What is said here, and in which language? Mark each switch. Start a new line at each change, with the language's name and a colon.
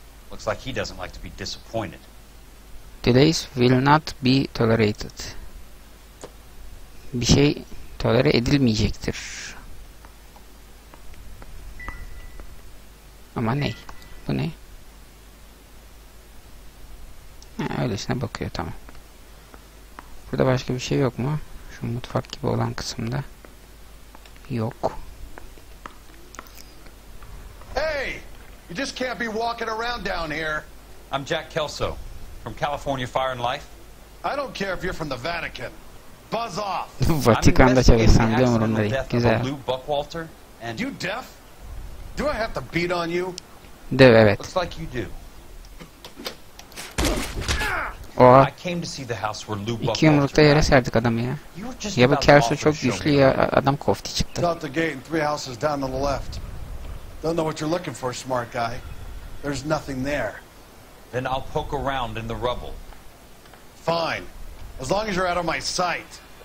English: Looks like he doesn't like to be disappointed. Delays will not be tolerated.
Turkish: Bir şey tolere edilmeyecektir. Ama ne? Bu ne? Öylesine bakıyor, tamam. Burada başka bir şey yok mu? Şu mutfak gibi olan kısımda. Yok.
English: Hey! You just can't be walking around down here. I'm Jack Kelso, from California Fire and Life. I don't care if you're from the Vatican. Buzz off!
Turkish: Vatikan'da çalışsam da umurumda değil. Güzel.
English: You deaf? Do I have to beat on you?
Turkish: Dev, evet.
English: Looks like you do.
Turkish: Oha.
English: I
Turkish: İki yumrukta yere serdik adamı ya. Ya bu Kelso çok güçlü ya adam kofti çıktı.
English: Out the gate and 3 houses down to the left. Don't know what you're looking for, smart guy. There's nothing there. Then I'll poke around in the rubble. Fine. As long as you're out of my sight.